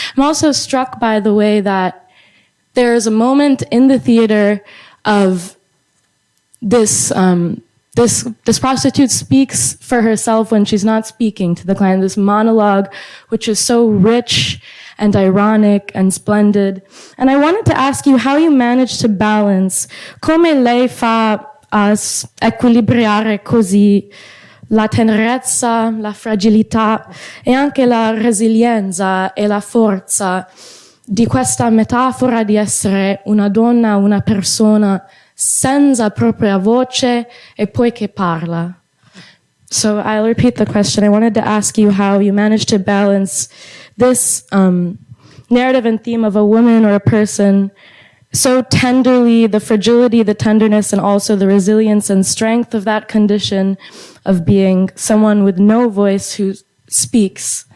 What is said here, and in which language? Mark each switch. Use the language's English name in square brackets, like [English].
[English] I'm also struck by the way that there is a moment in the theater of this prostitute speaks for herself when she's not speaking to the client, this monologue, which is so rich and ironic and splendid. And I wanted to ask you how you managed to balance, [Italian] come lei fa a equilibrare così la tenerezza, la fragilità e anche la resilienza e la forza di questa metafora di essere una donna, una persona senza propria voce e poi che parla. [English] So I'll repeat the question. I wanted to ask you how you managed to balance this narrative and theme of a woman or a person so tenderly, the fragility, the tenderness, and also the resilience and strength of that condition of being someone with no voice who speaks.